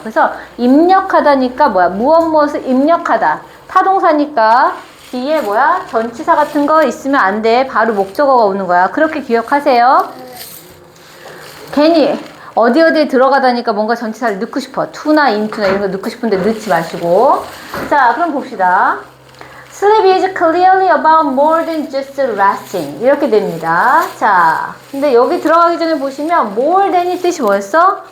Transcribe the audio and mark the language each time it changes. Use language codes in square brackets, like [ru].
[ko] 그래서 입력하다니까 무엇을 입력하다. 타동사니까 뒤에 전치사 같은 거 있으면 안 돼. 바로 목적어가 오는 거야. 그렇게 기억하세요. 괜히 어디에 들어가다니까 뭔가 전치사를 넣고 싶어. to나 into나 이런 거 넣고 싶은데 넣지 마시고. 자, 그럼 봅시다. [en] Sleep is clearly about more than just resting. [ko] 이렇게 됩니다. 자, 근데 여기 들어가기 전에 보시면 more than이 뜻이 뭐였어?